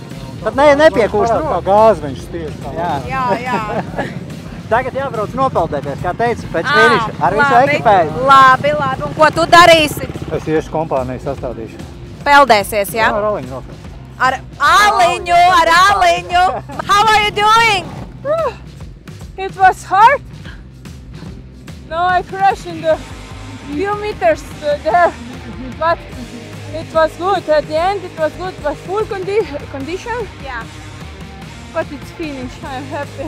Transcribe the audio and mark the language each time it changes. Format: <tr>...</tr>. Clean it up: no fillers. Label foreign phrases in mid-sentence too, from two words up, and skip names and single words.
<lv>Tad nepiekūst rokas. Gāzi viņš stiež. Jā. Tagad jābrauc nopeldēties, kā teica, pēc finiša. Ar visu ekipēju. Labi. Un ko tu darīsi? Es iešu kompāniju sastādīšu. Peldēsies, jā? Ar aliņu rokās. Ar aliņu.</lv> <en>How are you doing? It was hard. No, I crashed in the few meters there, but it was good. At the end, it was good. It was full condition. Yeah. But it's finished. I'm happy.</en>